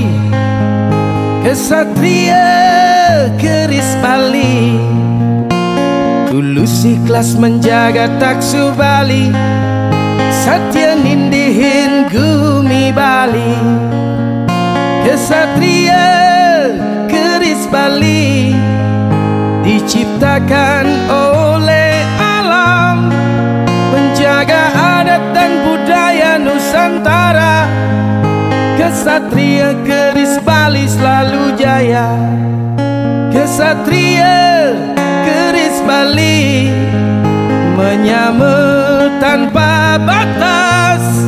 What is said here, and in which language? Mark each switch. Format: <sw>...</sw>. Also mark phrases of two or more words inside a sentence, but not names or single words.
<id>kesatria keris Bali, tulus ikhlas menjaga taksu Bali,</id> <ban>satya nindihin gumi Bali.</ban> <id>Kesatria keris Bali diciptakan oleh alam, menjaga adat dan budaya Nusantara. Kesatria keris Bali selalu jaya. Kesatria keris Bali menyamar tanpa batas.</id>